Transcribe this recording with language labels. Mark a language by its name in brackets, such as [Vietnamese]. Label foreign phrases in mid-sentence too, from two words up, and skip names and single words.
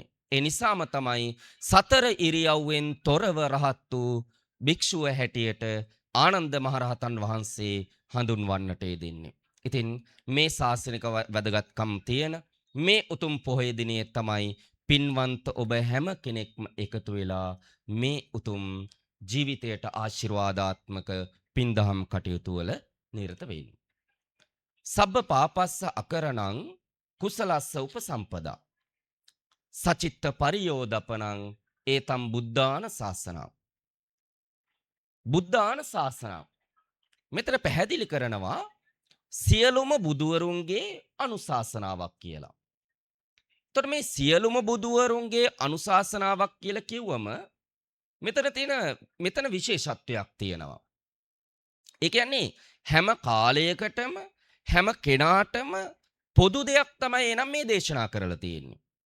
[Sinhala] ඒ නිසාම තමයි සතර ඉරියව්වෙන් තොරව රහත් වූ භික්ෂුව හැටියට ආනන්ද මහරහතන් වහන්සේ හඳුන්වන්නට යෙදෙන්නේ. ඉතින් මේ ශාසනික වැදගත්කම් තියෙන මේ උතුම් පොහොය දිනේ තමයි පින්වන්ත ඔබ හැම කෙනෙක්ම එකතු වෙලා මේ උතුම් ජීවිතයට ආශිර්වාදාත්මක පින්දහම් කටයුතු වල නිරත වෙන්නේ. [Pali] සබ්බ පාපස්ස අකරණං කුසලස්ස උපසම්පදා සචිත්ත පරියෝදපනං ඒතම් බුද්ධාන ශාසනං. බුද්ධාන ශාසනං [Sinhala] මෙතන පැහැදිලි කරනවා සියලුම බුදුවරුන්ගේ අනුශාසනාවක් කියලා. එතකොට මේ සියලුම බුදුවරුන්ගේ අනුශාසනාවක් කියලා කිව්වම මෙතන විශේෂත්වයක් තියෙනවා. ඒ කියන්නේ හැම කාලයකටම හැම කෙනාටම පොදු දෙයක් තමයි එනම් මේ දේශනා කරලා තියෙන්නේ.